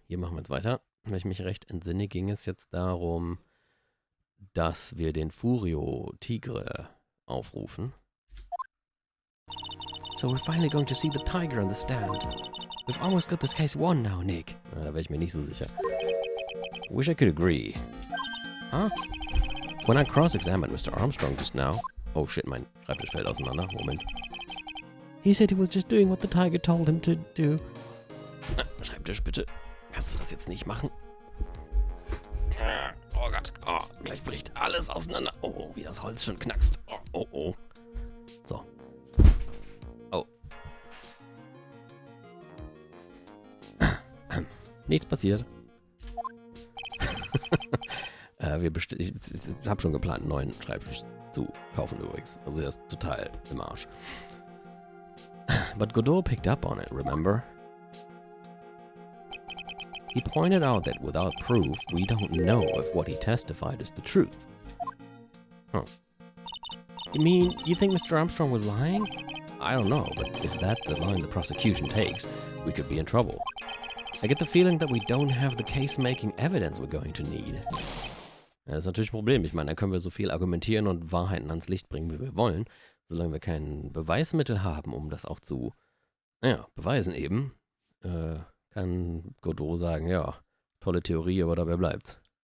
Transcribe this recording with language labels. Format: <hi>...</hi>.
<de>Hier machen wir jetzt weiter. Wenn ich mich recht entsinne, ging es jetzt darum, dass wir den Furio Tigre aufrufen.</de> <en>So we're finally going to see the tiger on the stand. We've almost got this case won now, Nick.</en> <de>Na, da wäre ich mir nicht so sicher.</de> <en>Wish I could agree. Huh? When I cross-examined Mr. Armstrong just now...</en> <de>Oh shit, mein Schreibtisch fällt auseinander. Moment.</de> <en>He said he was just doing what the tiger told him to do.</en> <de>Schreibtisch, bitte. Kannst du das jetzt nicht machen? Oh Gott. Oh, gleich bricht alles auseinander. Oh, wie das Holz schon knackst. Oh, oh, oh. So. Oh. Nichts passiert. Ich habe schon geplant, einen neuen Schreibtisch zu kaufen übrigens. Also er ist total im Arsch.</de> <en>But Godot picked up on it, remember? He pointed out that without proof, we don't know if what he testified is the truth. Huh. You mean, you think Mr. Armstrong was lying? I don't know, but if that's the line the prosecution takes, we could be in trouble. I get the feeling that we don't have the case-making evidence we're going to need.</en> <de>Ja, das ist natürlich ein Problem. Ich meine, dann können wir so viel argumentieren und Wahrheiten ans Licht bringen, wie wir wollen. Solange wir kein Beweismittel haben, um das auch zu, beweisen eben, kann Godot sagen, ja, tolle Theorie, aber dabei bleibt's.</de>